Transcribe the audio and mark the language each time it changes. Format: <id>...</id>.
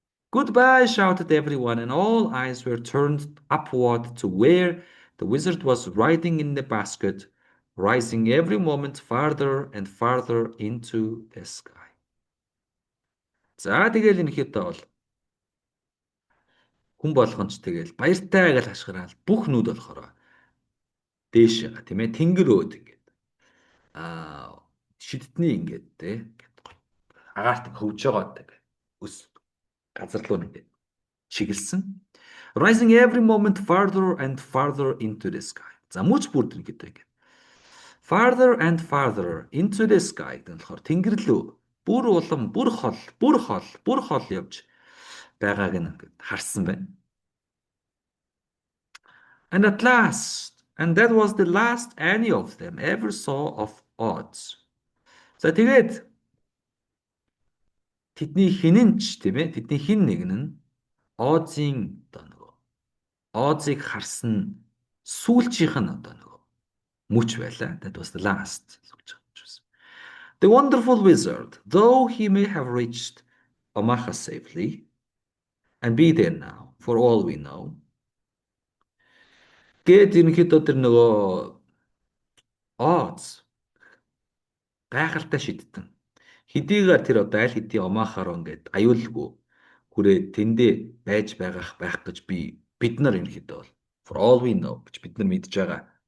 <en>Goodbye, shouted everyone, and all eyes were turned upward to where the wizard was riding in the basket, rising every moment farther and farther into the sky.</en> <mn>За тэгэл энэ хэд бол хүн болгон ч тэгэл баяртай гэж хашгираал бүх нүд болохоор дээш байгаа тийм ээ тэнгэр өөд ингээд шидтний ингээд те агаарт хөвж байгаа гэдэг өс газар руу ингээд чиглэсэн.</mn> <en>Rising every moment farther and farther into the sky.</en> <mn>За мөч бүрдэн гэдэг ингээд.</mn> <en>Farther and farther into the sky</en> <mn>гэдэг нь болохоор тэнгэр лөө бүр улам бүр хол явж байгааг нь ингээд харсан байна.</mn> <en>And at last, and that was the last any of them ever saw of Oz.</en> <mn>За тэгээд тэдний хинэнч тийм ээ тэдний хин нэг нь Оз-ийн одоо нөгөө Озыг харсан сүүлчийнх нь одоо нөгөө мөч байлаа.</mn> <en>That was the last. The wonderful wizard, though he may have reached Omaha safely and be there now, for all we know.</en> <mn>Гэт ерөнхийдөө тэр нөгөө Оз гайхалтай шидтэн. Хэдийгээр тэр одоо аль хэдийн Омахаар ингээд аюулгүй хүрээ тэндээ байж байх гэж бид нар ерөнхийдөө бол</mn> <en>for all we know</en> <mn>гэж бид нар мэдж байгаа.</mn>